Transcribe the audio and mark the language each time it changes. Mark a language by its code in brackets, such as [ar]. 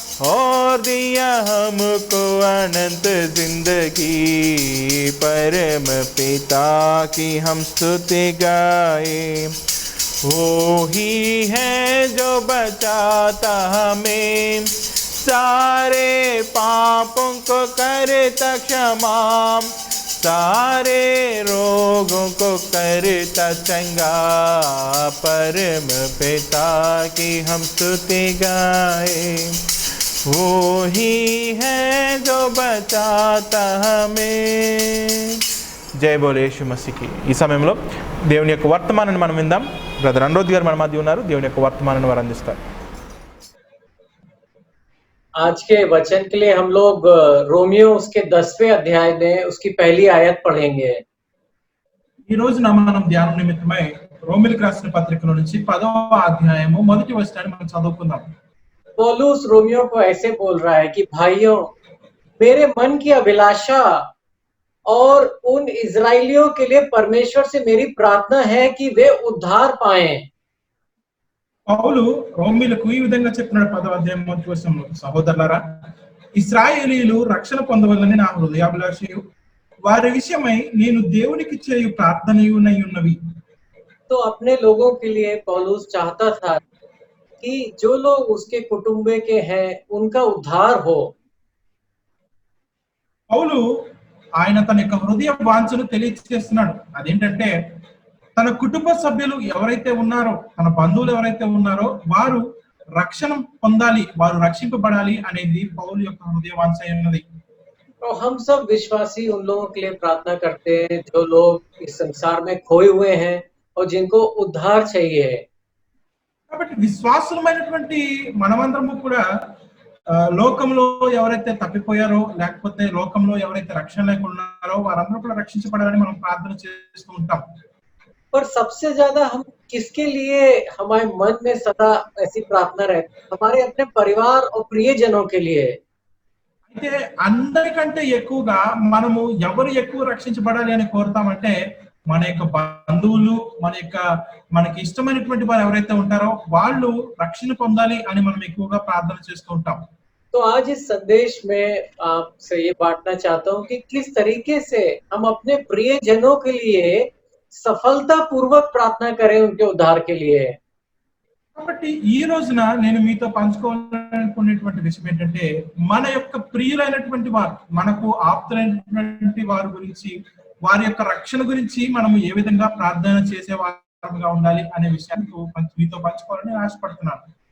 [hi] और दिया हमको अनंत जिंदगी परम पिता की हम स्तुति गाए वो ही है जो बचाता हमें सारे पापों को करता क्षमा सारे रोगों को करता चंगा परम पिता की हम स्तुति गाए वो ही है जो बचाता हमें జై బోలే యేసు మసీకి. [te] ఈ సమయంలో దేవుని యొక్క వర్తమానాన్ని మనం విందాం. బ్రదర్ అనురోధ్ గారు మన మధ్య ఉన్నారు. దేవుని యొక్క వర్తమానాన్ని వారు అందిస్తారు. [hi] आज के वचन के लिए हम लोग रोमियो उसके 10वें अध्याय में उसकी पहली आयत पढ़ेंगे. [te] ఈ రోజున మనం ధ్యానం నిమిత్తమై రోమిలకు రాసిన పత్రికలో నుంచి 10వ అధ్యాయము మొదటి వచనాన్ని మనం చదువుకుందాం. [hi] पौलुस रोमियो को ऐसे बोल रहा है कि भाइयों मेरे मन की अभिलाषा और उन इजराइलियों के लिए परमेश्वर से मेरी प्रार्थना है कि वे उद्धार पाएं. [te] పౌలు రోమీలకు ఈ విధంగా చెప్పినాడు 10వ అధ్యాయం మొదటి వచనంలో, సహోదరులారా ఇశ్రాయేలీయులు రక్షణ పొందవలని నా హృదయాభిలాషయు వారి విషయమై నేను దేవునికి చేయు ప్రార్థనయునై ఉన్నవి. [hi] तो अपने लोगों के लिए पौलुस चाहता था कि जो लोग उसके कुटुंबे के हैं उनका उद्धार हो. [te] పౌలు ఆయన తన యొక్క హృదయ వాంఛను తెలియజేస్తున్నాడు. అదేంటంటే తన కుటుంబ సభ్యులు ఎవరైతే ఉన్నారో తన బంధువులు ఎవరైతే ఉన్నారో వారు రక్షణ పొందాలి, వారు రక్షింపబడాలి అనేది పౌలు యొక్క హృదయ వాంఛ ఉన్నది. [hi] तो हम सब विश्वासी उन लोगों के लिए प्रार्थना करते हैं जो लोग इस संसार में खोए हुए हैं और जिनको उद्धार चाहिए. [te] కాబట్టి విశ్వాసులమైనటువంటి మనమందరము కూడా లోకంలో ఎవరైతే తప్పిపోయారో లేకపోతే లోకంలో ఎవరైతే రక్షణ లేకుండా ఉన్నారో వారందరూ కూడా రక్షించబడాలని మనం ప్రార్థన చేస్తూ ఉంటాం. [hi] पर सबसे ज्यादा हम किसके लिए हमारे मन में सदा ऐसी प्रार्थना रहती है? हमारे अपने परिवार और प्रियजनों के लिए। [te] అయితే అందరికంటే ఎక్కువగా మనము ఎవరు ఎక్కువ రక్షించబడాలి అని కోరుతామంటే మన యొక్క బంధువులు, మనకి ఇష్టమైనటువంటి వారు ఎవరైతే ఉంటారో వాళ్ళు రక్షణ పొందాలి అని మనం ఎక్కువగా ప్రార్థన చేస్తూ ఉంటాం. [hi] तो आज इस संदेश में आपसे ये बांटना चाहता हूँ कि किस तरीके से हम अपने प्रियजनों के लिए सफलता पूर्वक प्रार्थना करें उनके उद्धार के लिए। [te] కాబట్టి ఈ రోజున నేను మీతో పంచుకోవాలనుకునేటువంటి విషయం ఏంటంటే మన యొక్క ప్రియులైనటువంటి వారు, మనకు ఆప్తులైనటువంటి వారి గురించి, వారి యొక్క రక్షణ గురించి మనము ఏ విధంగా ప్రార్థన చేసే వారుగా ఉండాలి అనే విషయాన్ని మీతో పంచుకోవాలని ఆశపడుతున్నాను.